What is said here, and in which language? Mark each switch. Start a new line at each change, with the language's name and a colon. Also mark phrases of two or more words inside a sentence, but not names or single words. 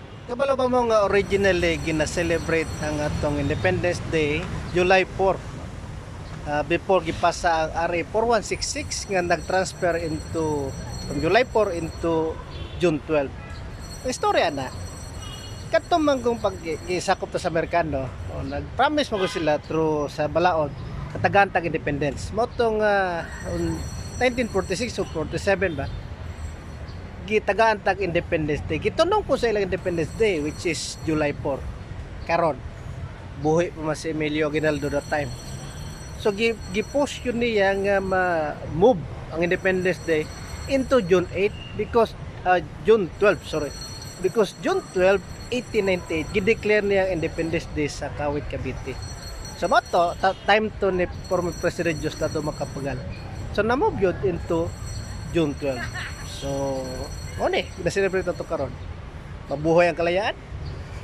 Cebuano: Kabalo ba mo nga originally gina-celebrate ang atong Independence Day July 4. Before gipasa ang RA 4166 nga nag-transfer
English: into from July 4 into June 12.
Cebuano: Ang istorya na kadtong manggong pag-gisakop ta sa Amerikano, nag-promise mo sila through sa balaod katagantag independence. Mo tong 1946 o 47 ba? Gitagaan tag Independence Day. Gitunong ko sa ilang Independence Day
English: which is July 4.
Cebuano: Karon buhi pa mas si Emilio Aguinaldo
English: that time.
Cebuano: So gi-push yun niya nga ma-move ang Independence Day
English: into June 8 because June 12, sorry. Because June 12, 1898
Cebuano: gi-declare niya ang Independence Day sa Kawit, Cavite. So mato time to ni former President Diosdado Macapagal. So na-move yun into June 12. So, na-celebrate na ito karon.
Filipino: Mabuhay ang kalayaan.